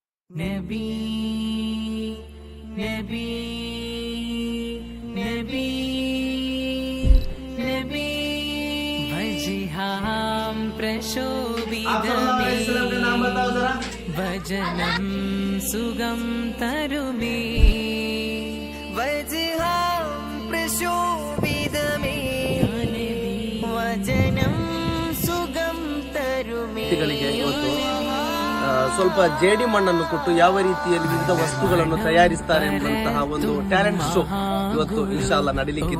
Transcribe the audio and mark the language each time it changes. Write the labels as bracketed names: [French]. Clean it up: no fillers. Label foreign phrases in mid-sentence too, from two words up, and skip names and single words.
[Malayalam] നബി നബി നബി നബി വജിഹാം പ്രശോഭിതമേ വചനം സുഖം തരുമേ വജിഹാം പ്രശോഭിതമേ വചനം സുഖം തരുമേ. [Kannada] ಸ್ವಲ್ಪ ಜೇಡಿ ಮಣ್ಣನ್ನು ಕೊಟ್ಟು ಯಾವ ರೀತಿಯಲ್ಲಿ ವಿವಿಧ ವಸ್ತುಗಳನ್ನು ತಯಾರಿಸ್ತಾರೆ ಎಂಬಂತಹ ಒಂದು [English] talent show [Kannada] ಇವತ್ತು ಇನ್ಶಾಲ್ಲಾ ನಡೀಲಿಕ್ಕಿದೆ.